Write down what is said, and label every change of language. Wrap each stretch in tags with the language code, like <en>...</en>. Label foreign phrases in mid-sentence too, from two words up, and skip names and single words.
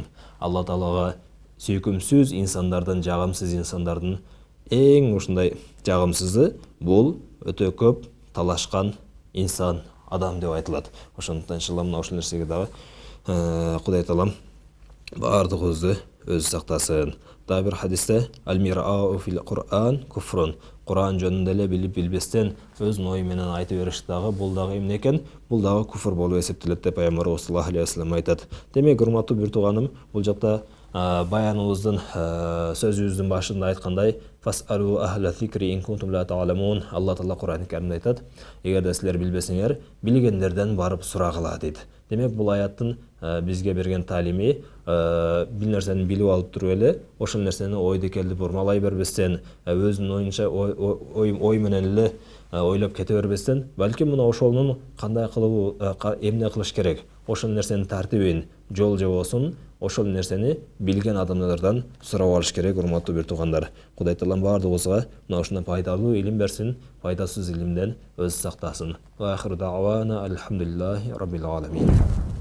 <ky>Алла таалага сүйкүмсүз инсандардан, жагымсыз инсандардын эң ушундай жагымсызы бул өтө көп талашкан инсан, адам деп айтылат. Ошондуктан иншалла мына ошол нерсеге дагы Кудай таалам бардыгыбызды өзү сактасын. Дагы бир хадисте</ky> <ar>المراء في القرآن كفر.</ar> <ky>Кур'ан жөнүндө эле билип билбестен өзүнүн ою менен айтып бериш дагы бул дагы эмне экен? Бул дагы куфр болуп эсептелет деп пайгамбарыбыз</ky> <ar>صلى الله عليه وسلم</ar> <ky>айтат. Демек, урматтуу бир тууганым, бул жакта баяныбыздын сөзүбүздүн башында айткандай</ky> <ar>فاسألوا أهل الذكر إن كنتم لا تعلمون.</ar> <ky>Алла таала Кур'ан Каримде айтат: эгерде силер билбесеңер, билгендерден барып сурагыла дейт. Демек, бул аяттын бизге берген талими бир нерсени билип алып туруп эле ошол нерсени ойду келди бурмалай бербестен, өзүнүн оюнча ой менен эле ойлоп кете бербестен, балким мына ошонун кандай кылуу, эмне кылыш керек, ошол нерсенин тартибин, жол жобосун, ошол нерсени билген адамдардан сурап алыш керек, урматтуу бир туугандар. Кудай таалам бардыгыбызга мына ушундай пайдалуу илим берсин, пайдасыз илимден өзү сактасын.</ky> <ar>وآخر دعوانا الحمد لله رب العالمين.</ar>